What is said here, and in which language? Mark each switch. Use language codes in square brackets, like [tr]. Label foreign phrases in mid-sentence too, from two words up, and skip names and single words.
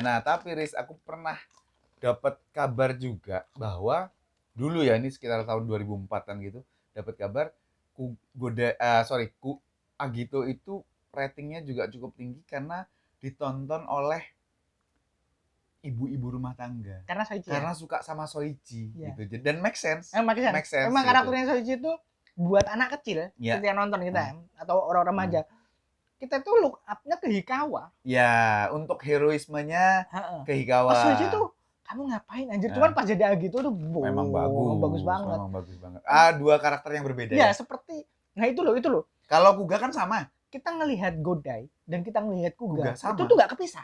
[id] Nah, tapi Riz, aku pernah dapat kabar juga bahwa dulu ya, ini sekitar tahun 2004-an gitu, dapat kabar Agito itu ratingnya juga cukup tinggi karena ditonton oleh ibu-ibu rumah tangga. Karena Soichi. Karena suka sama Soichi ya. gitu. Dan [en] make sense. Make sense. [id] Emang gitu. karakternya Soichi itu buat anak kecil, ketika nonton kita atau orang remaja. Kita tuh [en] look up-nya [id] ke Hikawa. Ya, untuk heroismenya ke Hikawa. Soichi tuh kamu ngapain anjir? Cuman pas jadi Agito tuh memang bagus banget. Memang bagus banget. Dua karakter yang berbeda ya. Seperti itu loh. Kalau Kuga kan sama. Kita ngelihat Godai dan kita ngelihat Kuga itu tuh nggak kepisah.